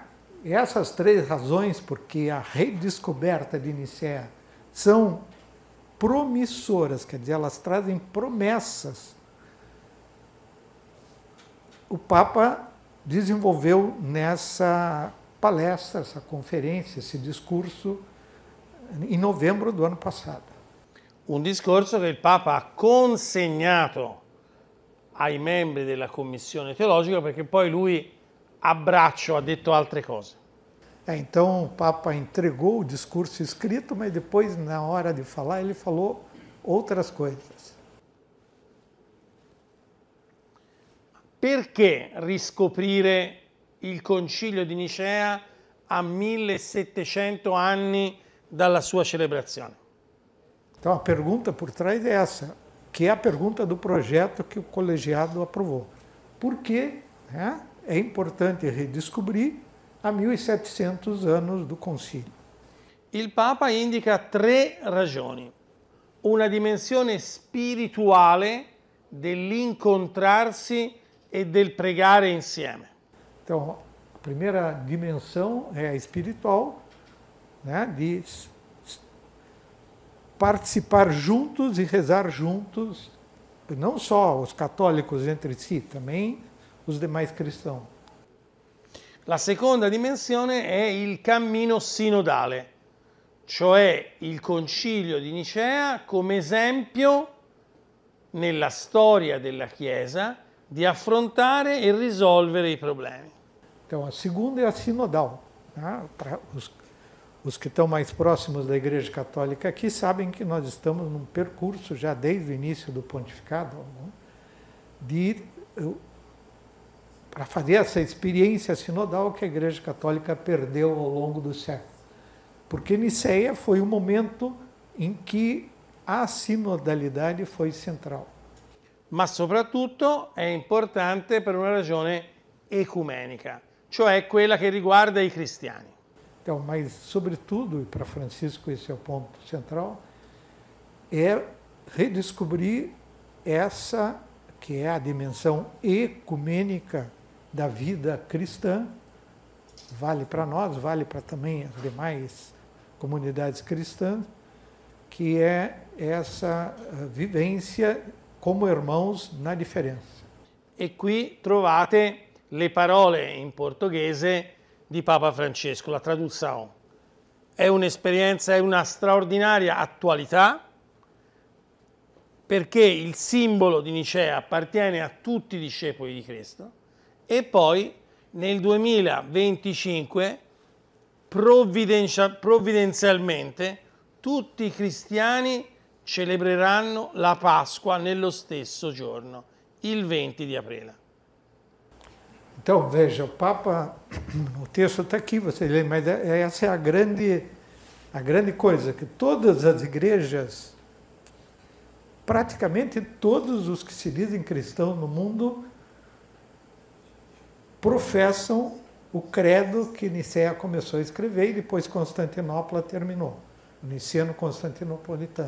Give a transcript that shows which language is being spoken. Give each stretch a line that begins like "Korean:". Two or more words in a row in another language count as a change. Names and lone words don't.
Portuguese: Essas 3 razões, porque a redescoberta de Nicéia são promissoras, quer dizer, elas trazem promessas. O Papa desenvolveu nessa palestra, essa conferência, esse discurso em novembro do ano passado.
Italian: Un discorso che il Papa ha consegnato ai membri della commissione teologica, perché poi lui a braccio ha detto altre cose.
Portuguese: Então o Papa entregou o discurso escrito, mas depois, na hora de falar, ele falou outras coisas.
Italian: Perché riscoprire il Concilio di Nicea a 1700 anni dalla sua celebrazione?
Portuguese: Então a pergunta por trás é essa, que é a pergunta do projeto que o colegiado aprovou. Por que, né, é importante redescobrir a 1700 anos do concílio?
Italian: Il Papa indica 3 ragioni. Una dimensione spirituale dell'incontrarsi e del pregare insieme.
Portuguese: Então, a primeira dimensão é a espiritual, né, de participar juntos e rezar juntos, não só os católicos entre si, também os demais cristãos.
Italian: La seconda dimensione è il cammino sinodale, cioè il Concilio di Nicea come esempio nella storia della Chiesa di affrontare e risolvere i problemi.
Portuguese: Então, a segunda é a sinodal. Né? Para os que estão mais próximos da Igreja Católica aqui sabem que nós estamos num percurso já desde o início do pontificado, né? Para fazer essa experiência sinodal que a Igreja Católica perdeu ao longo do século. Porque Niceia foi o momento em que a sinodalidade foi central.
Italian: Ma soprattutto è importante per una ragione ecumenica, cioè quella che riguarda i cristiani.
Portuguese: Então, mas sobretudo, e para Francisco esse é o ponto central, é redescobrir essa que é a dimensão ecumênica da vida cristã, vale para nós, vale para também as demais comunidades cristãs, que é essa vivência como irmãos na differenza.
Italian: E qui trovate le parole in portoghese di Papa Francesco, la traduzione. È un'esperienza, è una straordinaria attualità, perché il simbolo di Nicea appartiene a tutti i discepoli di Cristo e poi nel 2025 provvidenzialmente tutti i cristiani celebreranno la Pasqua nello stesso giorno, il 20 di aprile.
Portuguese: Então, veja, o Papa, o texto está aqui, você lê, mas essa é a grande coisa, que todas as igrejas, praticamente todos os que se dizem cristãos no mundo, professam o credo que Nicéia começou a escrever e depois Constantinopla terminou, o niceno constantinopolitano.